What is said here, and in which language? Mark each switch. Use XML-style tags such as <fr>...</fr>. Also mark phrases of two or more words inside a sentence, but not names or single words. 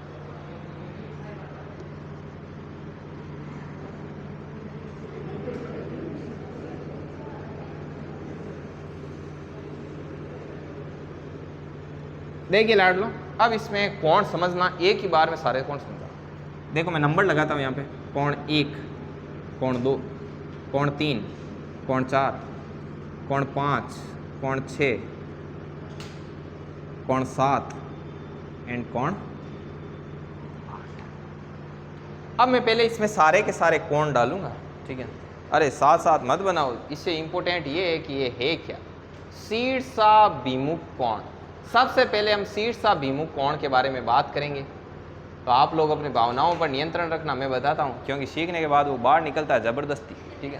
<hi>देखिए लाडलो, अब इसमें कोण समझना, एक ही बार में सारे कोण समझा। देखो मैं नंबर लगाता हूँ यहाँ पे, कोण 1, कोण 2, कोण 3, कोण 4, कोण 5, कोण 6, कोण 7 एंड कोण 8। अब मैं पहले इसमें सारे के सारे कोण डालूंगा, ठीक है। अरे साथ साथ मत बनाओ, इससे इंपॉर्टेंट ये है कि ये है क्या, शीर्षाभिमुख कोण। सबसे पहले हम शीर्षाभिमुख कोण के बारे में बात करेंगे। तो आप लोग अपनी भावनाओं पर नियंत्रण रखना, मैं बताता हूँ, क्योंकि सीखने के बाद वो बाहर निकलता है ज़बरदस्ती, ठीक है।</hi>